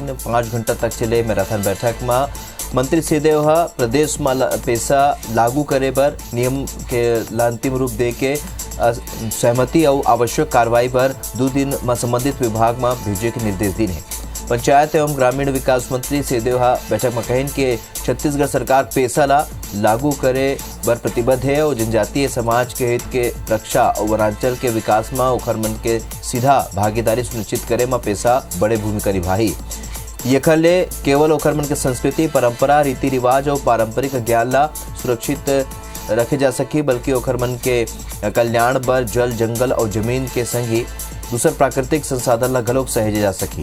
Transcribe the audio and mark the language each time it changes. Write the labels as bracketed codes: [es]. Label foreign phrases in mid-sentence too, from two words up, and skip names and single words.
[hne] 5 घंटा तक चले मैराथन बैठक में मंत्री सिंहदेव प्रदेश में पेशा लागू करे बर नियम के अंतिम रूप दे के सहमति और आवश्यक कार्रवाई पर 2 दिन में संबंधित विभाग में भेजे के निर्देश दिए हैं। पंचायत एवं ग्रामीण विकास मंत्री सिंहदेव बैठक में कहिन कि छत्तीसगढ़ सरकार पेशा ला लागू करे बर प्रतिबद्ध है और जनजातीय समाज के हित के रक्षा और वनांचल के विकास में ओखर मन के सीधा भागीदारी सुनिश्चित करे में पेशा बड़े भूमिका निभाही। एखर ले केवल ओखर मन के संस्कृति, परंपरा, रीति रिवाज और पारंपरिक ज्ञान ला सुरक्षित रखे जा सकी, बल्कि ओखर मन के कल्याण बर जल, जंगल और जमीन के संग ही दूसर प्राकृतिक संसाधन ला घलोक सहेजे जा सकी।